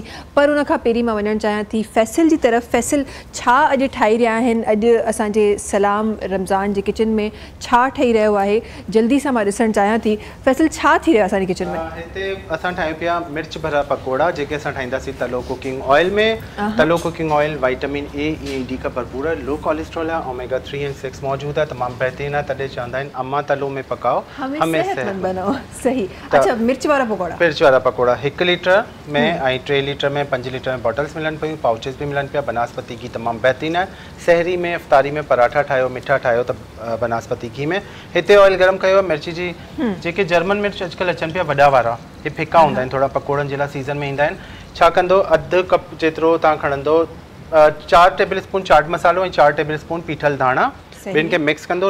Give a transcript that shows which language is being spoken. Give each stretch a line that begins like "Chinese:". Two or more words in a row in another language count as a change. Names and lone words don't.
Sindhi: पर उन खां पहिरीं मां वञणु चाहियां थी फैसल जी तरफ़। फैसल छा अॼु ठाही रहिया आहिनि? अॼु असांजे सलाम रमज़ान जे किचन में छा ठही रहियो आहे? जल्दी सां मां ॾिसणु चाहियां थी फैसल छा थी रहियो आहे असांजे किचन में? हिते असां ठाहियूं पिया मिर्च भरा पकोड़ा जेके असां ठाहींदासीं तलो
English: cooking oil
Sindhi: में।
Urdu: तलो
English: cooking oil vitamin A E D
Urdu: کا بھرپور ہے,
English: low cholesterol
Urdu: है,
English: omega 3 and 6
Urdu: موجود ہے، تمام بہترین ہے.
Sindhi: तॾहिं चवंदा आहिनि
Urdu: اماں تلو میں پکاؤ ہمیں صحت مند
Sindhi: बनाओ। सही। अच्छा, मिर्च वारा पकोड़ा? मिर्च वारा पकोड़ा 1 लीटर में ऐं 3 लीटर में 5 लीटर में बॉटल्स मिलन पियूं, पाउचेस भी मिलन पिया।
Urdu: بناسپتی گھی تمام بہترین ہے.
Sindhi: सहरी में इफ्तारी में पराठा ठाहियो, मिठा ठाहियो त बनास्पति घी में। हिते ऑयल गरम कयो मिर्च जी। जेके जर्मन मिर्च अॼुकल्ह अचनि पिया वॾा वारा, हे फिका हूंदा आहिनि, थोड़ा पकोड़नि जे लाइ सीज़न में ईंदा आहिनि। छा कंदो, अधु कप जेतिरो तव्हां खणंदो 4
English: table spoon
Sindhi: चाट मसालो ऐं 4
English: table spoon
Sindhi: पीठल धाणा, ॿिनि खे मिक्स कंदो।